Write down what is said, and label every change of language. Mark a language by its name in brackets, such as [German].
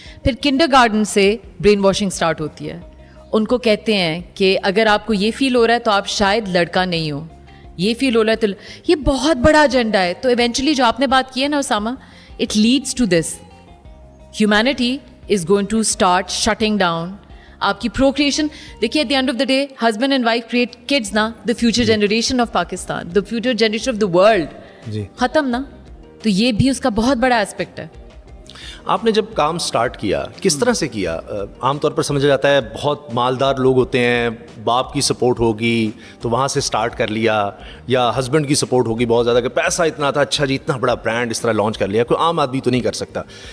[Urdu] پھر kinder garden سے brain washing start ہوتی ہے. ان کو کہتے ہیں کہ اگر آپ کو یہ فیل ہو رہا ہے تو آپ شاید لڑکا نہیں ہو, یہ فیل ہو رہا ہے تو یہ بہت بڑا ایجنڈا ہے. [English] تو ایونچولی [Urdu] جو آپ نے بات کی ہے نا [English] Osama, it leads to this, humanity is going to start shutting down. [Urdu] آپ کی پروکریشن دیکھیے, [English] at the end of the day husband and wife create kids نا, the future generation of Pakistan, the future generation of the world, [Urdu] ختم نا. تو یہ بھی اس کا بہت بڑا ایسپیکٹ ہے. آپ نے جب کام سٹارٹ کیا کس طرح سے کیا؟ عام طور پر سمجھا جاتا ہے بہت مالدار لوگ ہوتے ہیں, باپ کی سپورٹ ہوگی تو وہاں سے سٹارٹ کر لیا, یا ہسبینڈ کی سپورٹ ہوگی بہت زیادہ کہ پیسہ اتنا تھا, اچھا جی اتنا بڑا برانڈ اس طرح لانچ کر لیا. کوئی عام آدمی تو نہیں کر سکتا.